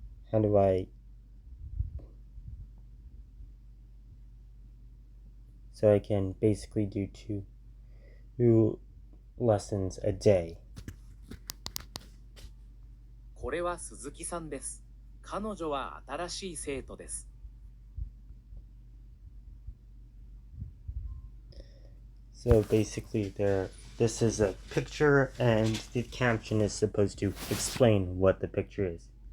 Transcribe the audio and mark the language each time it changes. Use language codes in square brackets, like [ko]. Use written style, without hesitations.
[en] How do I... So I can basically do two lessons a day. [ja] これは鈴木さんです。彼女は新しい生徒です。 [en] So basically this is a picture and the caption is supposed to explain what the picture is.